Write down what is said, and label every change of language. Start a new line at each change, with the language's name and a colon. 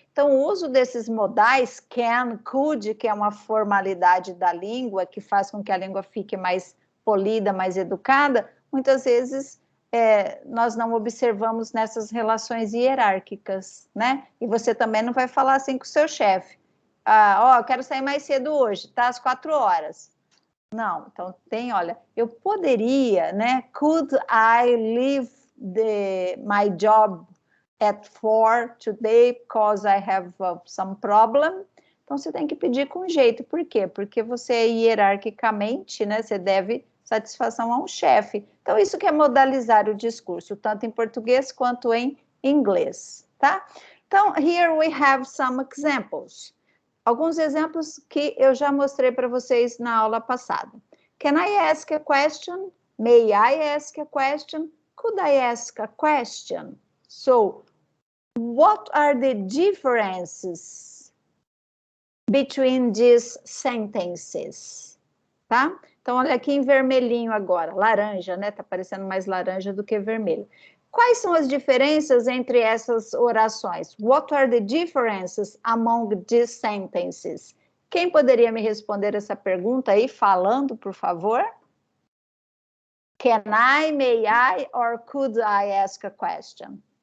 Portuguese: Então, o uso desses modais, can, could, que é uma formalidade da língua, que faz com que a língua fique mais polida, mais educada, muitas vezes nós não observamos nessas relações hierárquicas, né? E você também não vai falar assim com o seu chefe. Eu quero sair mais cedo hoje, tá? Às 4 horas. Não, então olha, eu poderia, né?
English: Could I leave my job at 4 today because I have some problem?
Portuguese: Então, você tem que pedir com jeito. Por quê? Porque você, hierarquicamente, né, você deve satisfação a um chefe. Então, isso que é modalizar o discurso, tanto em português quanto em inglês, tá?
English: Então, here we have some examples.
Portuguese: Alguns exemplos que eu já mostrei para vocês na aula passada.
English: Can I ask a question? May I ask a question? Could I ask a question? So, what are the differences between these sentences, tá?
Portuguese: Então, olha aqui em vermelhinho agora, laranja, né? Tá parecendo mais laranja do que vermelho. Quais são as diferenças entre essas orações?
English: What are the differences among these sentences?
Portuguese: Quem poderia me responder essa pergunta aí, falando, por favor?
English: Can I, may I, or could I ask a question?